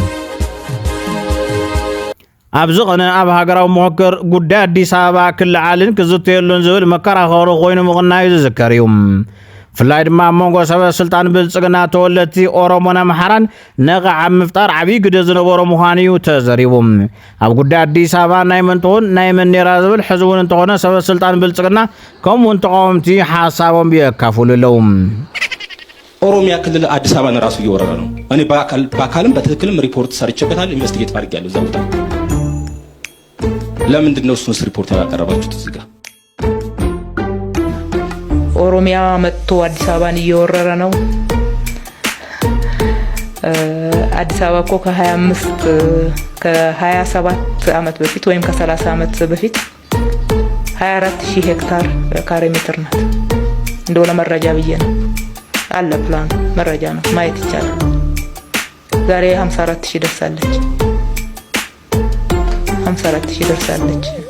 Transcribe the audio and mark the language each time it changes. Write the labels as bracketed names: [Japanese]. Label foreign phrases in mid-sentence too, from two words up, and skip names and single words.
[Tigrinya] ኣብዚ ቐነ ኣብ ሃገራዊ ምክክር ጉዳይ ኣዲስ ኣበባ ክልዓልን ክዝተየሉን ዝብል መከራኸሪ ኮይኑ ምቕናዩ ዝዝከር እዩ ፍላይ ድማ መንጎ ሰበስልጣን ብልጽግና ተወለድቲ ኦሮሞን ኣምሓራን ነቕዓ ምፍጣር ዓብዪ ግደ ዝነበሮ ምዃኑ እዩ ተዘሪቡ ኣብ ጉዳይ ኣዲስ ኣበባ ናይ መን ትኹን ናይ መን ኔራ ዝብል ሕዚ እውን እንተኾነ ሰበስልጣን ብልጽግና ከምኡውን ተቃወምቲ ሓሳቦም የካፍሉ ኣለው [Amharic] ኦሮሚያ ክልል አዲስ አበባን ራሱ እየወረረ ነው እኔ በአካልም በትክክልም ሪፖርት ሰርቼበታል ኢንቨስቲጌት አድርጌያለሁ እዛ ቦታ ለምንድን ነው እሱንስ ሪፖርት ያቀረባችሁት እዚህ ጋር ኦሮሚያ መጥቶ አዲስ አበባን እየወረረ ነው አዲስ አበባ እኮ ከ25 ከ27 ዓመት በፊት ወይም ከ30 ዓመት በፊት 24000 ሄክታር ካሬ ሜትር ናት እንደው ለመረጃ ብዬ ነው አለ ፕላን መረጃ ነው ማየት ይቻላል ዛሬ 54000 ደርሳለች 54000 ደርሳለች